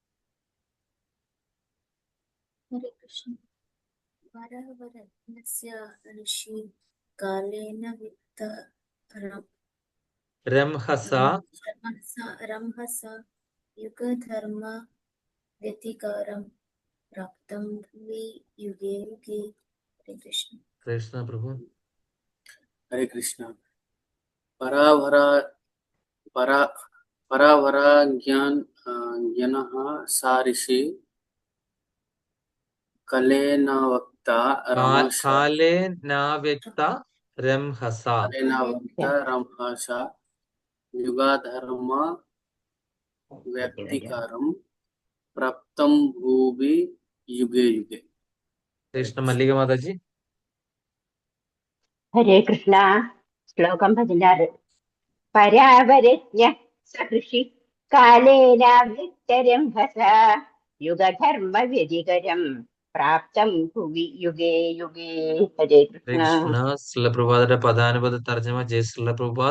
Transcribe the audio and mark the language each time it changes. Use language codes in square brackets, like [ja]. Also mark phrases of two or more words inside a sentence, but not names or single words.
[sa] ഹരേ കൃഷ്ണ. പരാവരജ്ഞസ്യ ഋഷി കാലേന വിത്ത രംഹസ രംഹസ യുഗധർമ്മ വ്യതികാരം പ്രാപ്തം ഭുവി യുഗേ യുഗേ. ഹരേ കൃഷ്ണ. കൃഷ്ണ പ്രഭു. हरे कृष्ण. परावरा ज्ञानः सा ऋषि कलेनावक्ता कालेनाव्यक्ता रंहसा रंहसा युगाधर्म व्यक्तिकारं प्राप्तं भुवि युगे युगे. कृष्ण. मल्लिका माताजी. [ml] ഹരേ കൃഷ്ണ. ശ്ലോകം 16. [sa] പരാവരജ്ഞ സഹൃഷി കാലേനാവ്യക്തരംഭസ യുഗധർമ്മ വ്യതികരം പ്രാപ്തം ഭുവി യുഗേ യുഗേ. ഹരേ കൃഷ്ണ. കൃഷ്ണ. [ml] ശ്രീല പ്രഭുപാദയുടെ പദാനുപദ തർജ്ജമ ജയ ശ്രീല പ്രഭുപാദ്.